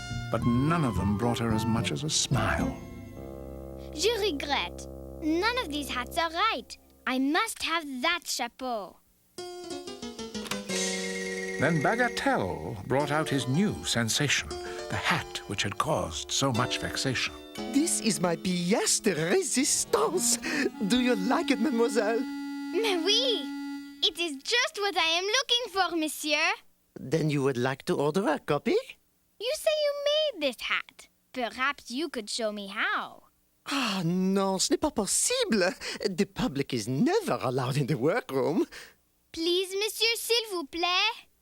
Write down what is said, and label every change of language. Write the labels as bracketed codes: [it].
[en] But none of them brought her as much as a smile. [fr] Je regrette. [en] None of these hats are right. I must have that chapeau. Then Bagatelle brought out his new sensation, the hat which had caused so much vexation. This is my pièce de résistance. Do you like it, mademoiselle? [fr] Mais oui. [en] It is just what I am looking for, monsieur. Then you would like to order a copy? You say you made this hat. Perhaps you could show me how. [fr] Ah, non, ce n'est pas possible. [en] The public is never allowed in the workroom. Please, monsieur, [fr] s'il vous plaît.